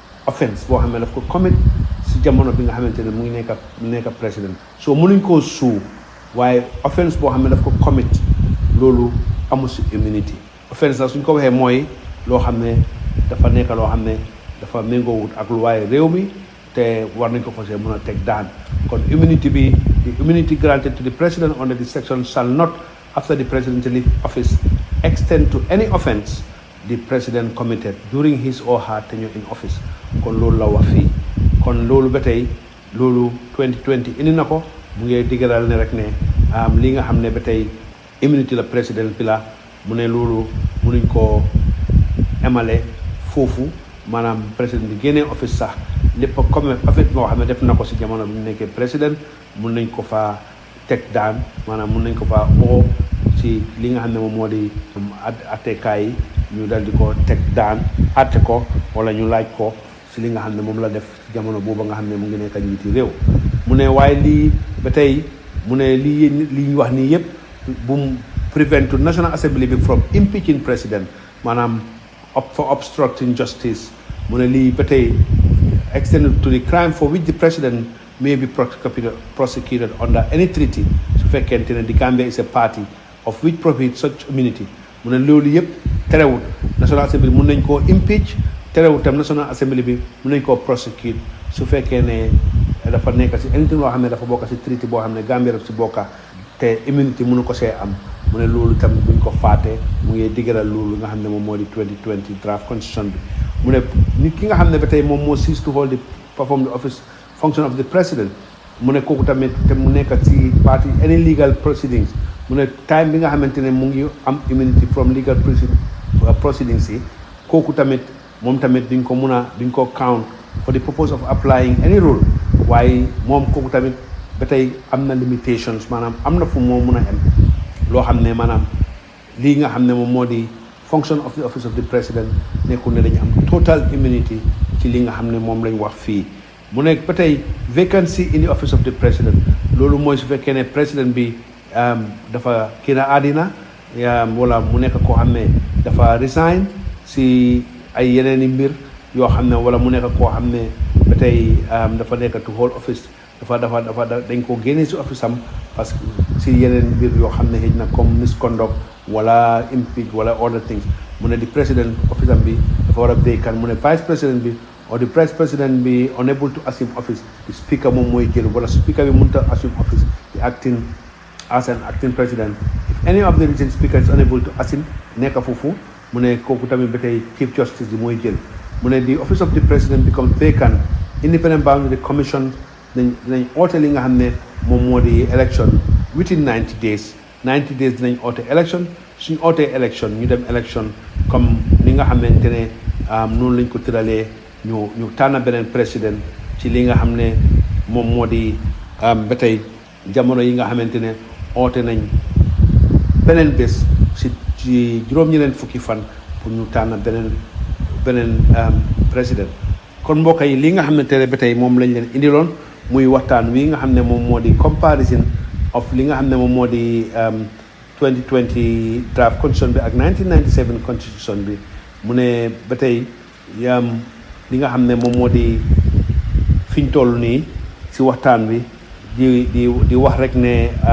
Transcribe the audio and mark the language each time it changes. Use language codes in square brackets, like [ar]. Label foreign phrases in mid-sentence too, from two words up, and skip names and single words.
[wo] si jamono bi nga xamante ne mu ngi nekk président so mënuñ koo suu waaye offense boo xam ne daf ko commit loolu amul si immunity offense la suñ ko waxee mooy loo xam ne dafa nekk loo xam ne dafa méngoowut ak lu waaye réew mi te war nañ ko fosee mën a teg daan kon immunity bi [en] the immunity granted to the president under this section shall not after the presidential office extend to any offense the president committed during his or her tenure in office [wo] kon loolu la wax fii kon loolu ba tey loolu 2020 indi na ko mu ngi diggalal ne rek ne li nga xam ne ba tey immunity la président bi la mu ne loolu mënuñ koo emale foofu maanaam président bi génnee office sax lépp [fr] comme affaire [wo] moo xam ne def na ko si jamono bi mu nekkee président mun nañ ko faa teg daan maanaam mun nañ ko faa oo ci li nga xam ne moom moo di attekaay yi ñu dal di ko teg daan atte ko wala ñu laaj ko si li nga xam ne moom la def si jamono booba nga xam ne mu ngi nekk njiiti réew mu ne waaye lii ba tey mu ne lii ñu wax nii yëpp bu mu [en] prevent National Assembly bi from impeaching president [wo] maanaam [en] for obstructing justice [wo] mu ne lii ba tey [en] extended to the crime for which the president may be prosecuted under any treaty [wo] su fekkente ne [en] the Gambia is a party of which prohibits such immunity [wo] mu ne loolu yëpp terewul National Assembly mun nañ koo [en] impeach [wo] terewul tam National Assembly bi mun nañ koo prosecute su fekkee ne dafa nekk si anything loo xam ne dafa bokk si treaty boo xam ne Gambia daf si bokka te immunity mënu ko see am mu ne loolu tam buñ ko faatee mu ngi diggalal loolu nga xam ne moom moo di 2020 draft constitution bi mu ne nit ki nga xam ne ba tey moom moo [en] cease to hold the perform the office function of the president [wo] mu ne kooku tamit te mu nekk ci [en] party any legal proceedings [wo] mu ne time bi nga xamante ne mu ngi am [en] immunity from legal proceedings [wo] yi kooku tamit moom tamit duñ ko [en] count for the purpose of applying any rule [wo] waaye moom kooku tamit ba tey am na limitations maanaam am na fu moo mun a am loo xam ne maanaam lii nga xam ne moom moo di [en] function of the office of the president [wo] nekkul ne dañu am [en] total immunity [wo] ci li nga xam ne moom lañ wax fii mu nekk ba tey [en] vacancy in the office of the president [wo] loolu mooy su fekkee ne président bi dafa kii na àddina wala mu nekk koo xam ne dafa resign si ay yeneeni mbir yoo xam ne wala mu nekk koo xam ne ba tey dafa nekk [en] to hold office [wo] dafa dañ ko génnee si office am [fr] parce que [wo] si yeneen mbir yoo xam ne xëy na comme misconduct wala impeach wala [en] other things [wo] mu ne di président office am bi dafa war a vacant mu ne vice président bi [en] or the vice [wo] président bi [en] unable to assume office the speaker [wo] moom mooy jël wala [en] speaker [wo] bi mënut a [en] assume office the acting as an acting president if any of the region speaker is unable to [wo] assume nekk foofu mu ne kooku tamit ba tey chief justice bi mooy jël mu ne [en] the office of the president becomes vacant independent boundary commission [wo] dinañ oote li nga xam ne moom moo di [en] election within 90 days [wo] dinañ oote election suñ ootee election ñu dem election comme li nga xamante ne noonu lañ ko tëralee ñu tànn beneen président ci li nga xam ne moom moo di ba tey jamono yi nga xamante ne oote nañ beneen bés ci juróom-ñeneen fukki fan pour ñu tànn beneen président kon mbokk yi li nga xamante ne ba tey moom lañ leen indiloon muy waxtaan wi nga xam ne moom moo di comparison of li nga xam ne moom moo di 2020 [en] draft constitution [wo] bi ak 1997 constitution bi mu ne ba tey li nga xam ne moom moo di fiñ toll nii si waxtaan bi di wax rek ne